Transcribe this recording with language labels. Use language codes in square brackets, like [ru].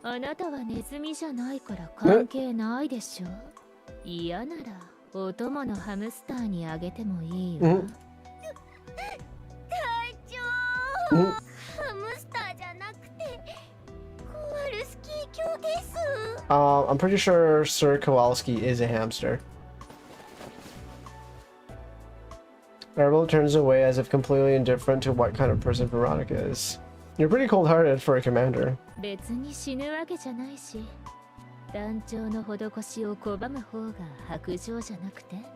[ja] あなたはネズミじゃないから関係ないでしょ。嫌ならお供のハムスターにあげてもいいわ。隊長、ハムスターじゃなくてコワルスキー卿です。 [en] I'm pretty sure Sir Kowalski is a hamster. Arabella turns away as if completely indifferent to what kind of person Veronica is. You're pretty cold-hearted for a commander. [ja] 別に死ぬわけじゃないし、団長の施しを拒む方が薄情じゃなくて。